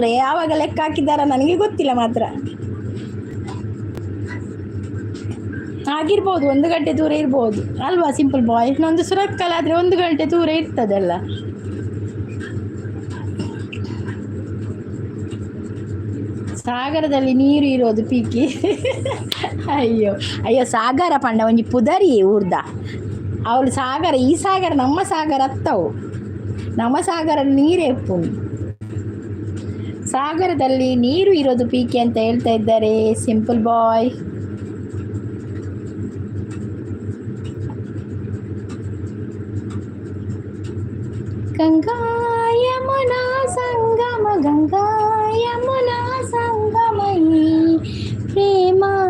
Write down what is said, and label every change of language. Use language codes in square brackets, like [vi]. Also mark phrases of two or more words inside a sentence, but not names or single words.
[kn] ಯಾವಾಗ ಲೆಕ್ಕ ಹಾಕಿದ್ದಾರ ನನಗೆ ಗೊತ್ತಿಲ್ಲ ಮಾತ್ರ. ಆಗಿರ್ಬೋದು, 1 ಗಂಟೆ ದೂರ ಇರ್ಬೋದು ಅಲ್ವಾ ಸಿಂಪಲ್ ಬಾಯ್? ನಂದು ಸುರತ್ಕಲ್ ಆದರೆ 1 ಗಂಟೆ ದೂರ ಇರ್ತದಲ್ಲ. ಸಾಗರದಲ್ಲಿ ನೀರು ಇರೋದು ಪೀಕಿ. ಅಯ್ಯೋ ಅಯ್ಯೋ, [tcy] ಸಾಗರ ಪಂಡ ಒಂಜಿ ಪುದರಿ ಊರ್ದ ಅವಳು. [kn] ಸಾಗರ, ಈ ಸಾಗರ ನಮ್ಮ ಸಾಗರ ಅತ್ತವು. ನಮ್ಮ ಸಾಗರ ನೀರೇ ಉಪ್ಪು. ಸಾಗರದಲ್ಲಿ ನೀರು ಇರೋದು ಪೀಕೆ ಅಂತ ಹೇಳ್ತಾ ಇದ್ದಾರೆ ಸಿಂಪಲ್ ಬಾಯ್. ಗಂಗಾ ಯಮುನಾ ಸಂಗಮ, ಗಂಗಾ ಯಮುನಾ ಸಂಗಮಯಿ ಪ್ರೇಮ.